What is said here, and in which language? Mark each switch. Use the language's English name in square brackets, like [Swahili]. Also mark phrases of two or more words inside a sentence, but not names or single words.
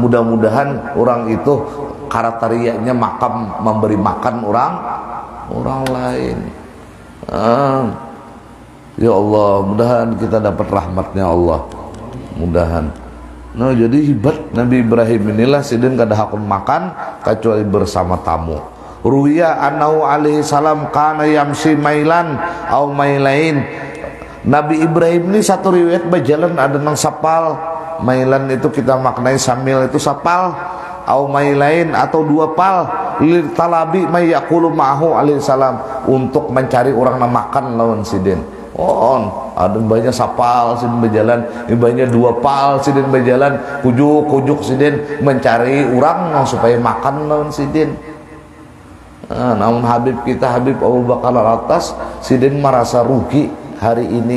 [Banjar] Mudah-mudahan orang itu karakterianya makam memberi makan orang lain. [Arabic] Ya Allah, [Banjar] mudahan kita dapat rahmatnya Allah, mudahan. Nah jadi hebat Nabi Ibrahim inilah sidin kada hakun makan kecuali bersama tamu. [Arabic] Ruya annahu alaihi salam kana yamsi mailan au mailain. [Banjar] Nabi Ibrahim ini satu riwayat berjalan ada nang sapal. Mailan itu kita maknai samil itu sapal, [Arabic] au mailain [Banjar] atau 2 pal, [Arabic] lil talabi may yaqulu ma'ahu alaihi salam, [Banjar] untuk mencari orang yang makan lawan sidin. Ada banyak sapal sidin berjalan, banyak 2 pal sidin berjalan, kujuk sidin mencari orang supaya makan lawan sidin. Namun Habib kita, Habib Abu Bakar Al-Atas, sidin merasa rugi hari ini.